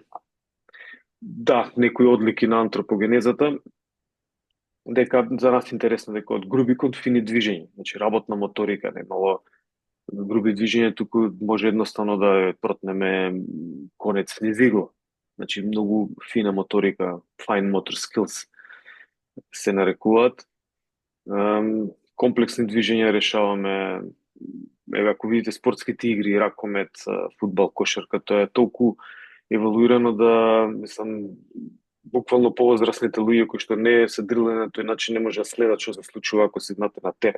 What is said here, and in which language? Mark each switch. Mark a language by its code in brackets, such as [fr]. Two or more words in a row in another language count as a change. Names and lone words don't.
[mk] Да, некои одлики на антропогенезата, дека за нас интересно дека од груби кон фини движења, значи работна моторика, не мало груби движења, туку може едноставно да протнеме конец низ игло. Значи многу фина моторика, [en] fine motor skills се нарекуваат. [mk] Комплексни движења решаваме. Еве, ако видите спортските игри, ракомет, фудбал, кошарка, тоа е толку еволуирано да, мислам, буквално повозрасните луѓе кои што не се дрилени на тој начин не може да следат што се случува ако се знате на терен.